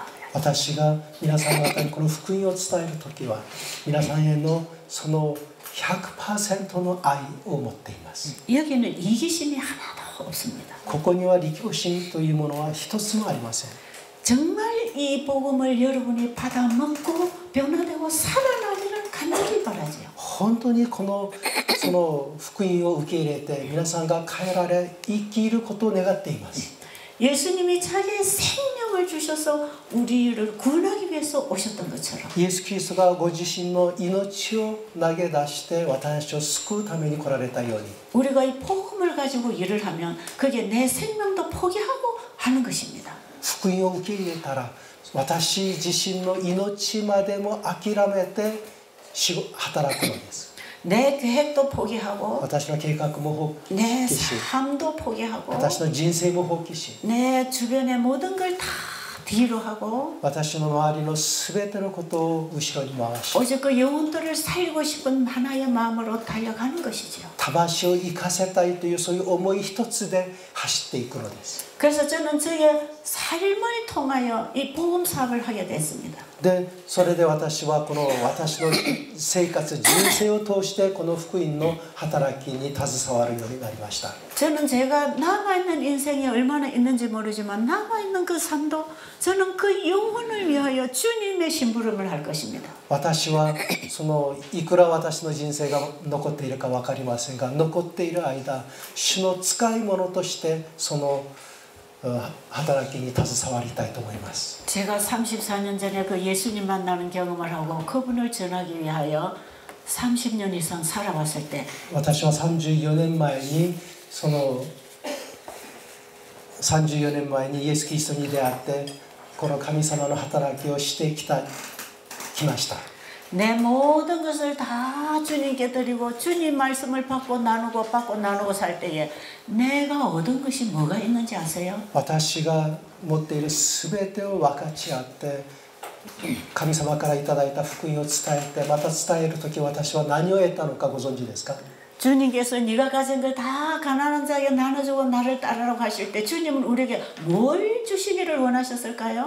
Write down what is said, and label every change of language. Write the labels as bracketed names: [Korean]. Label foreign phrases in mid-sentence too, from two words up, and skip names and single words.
[Japanese] 私が皆さん方にこの福音を伝える時は皆さんへのその 100% の愛を持っています。 [Korean] 여기는 이기심이 하나도 없습니다. [Japanese] ここには利己心というものは一つもありません。 [Korean] 정말 이 복음을 여러분이 받아 먹고 변화되고 살아나기를 간절히 바라지요. [Japanese] 本当にその福音を受け入れて皆さんが変えられ生きることを願っています。 [Korean] 예수님이 자기의 생명을 주셔서 우리를 구원하기 위해서 오셨던 것처럼 [Japanese] イエス・キリストがご自身の命を投げ出して私たちを救うために来られたように [Korean] 우리가 이 복음을 가지고 일을 하면 그게 내 생명도 포기하고 하는 것입니다. [Japanese] 福音を受け入れたら私自身の命までも諦めて働くのです。 [Korean] 내 계획도 포기하고 [Japanese] 私の計画も放 [Korean] 내 [Japanese] 棄し [Korean] 삶도 포기하고 [Japanese] 私の人生も放棄し [Korean] 내 주변의 모든 걸 다 뒤로 하고 [Japanese] 私の周りの全てのことを後ろに回し [Korean] 오직 그 영혼들을 살리고 싶은 하나의 마음으로 달려가는 것이죠. [Japanese] 魂を生かせたいというそういう思い一つで走っていくのです。 [Korean] 그래서 저는 저의 삶을 통하여 이 복음 사업을 하게 됐습니다. [Japanese] でそれで私はこの私の生活人生を通してこの福音の働きに携わるようになりました。 [Korean] 저는 제가 남아있는 인생이 얼마나 있는지 모르지만 남아있는 그 삶도 저는 그 영혼을 위하여 주님의 심부름을 할 것입니다. [Japanese] 私はいくら私の人生が残っているか分かりませんが残っている間主の使い物としてその働きに携わりたいと思います。 [Korean] 제가 34년 전에 그 예수님 만나는 경험을 하고 그분을 전하기 위하여 30년 이상 살아왔을 때 [Japanese] 私は34年前に34年前にイエス・キリストに出会ってこの神様の働きをしてきました。 [Korean] 내 모든 것을 다 주님께 드리고 주님 말씀을 받고 나누고 살 때에 내가 얻은 것이 뭐가 있는지 아세요? [Japanese] 私が持っている全てを分かち合って神様からいただいた福音を伝えてまた伝える時私は何を得たのかご存知ですか？ [Korean] 주님께서 네가 가진 걸 다 가난한 자에게 나눠주고 나를 따르라고 하실 때 주님은 우리에게 뭘 주시기를 원하셨을까요?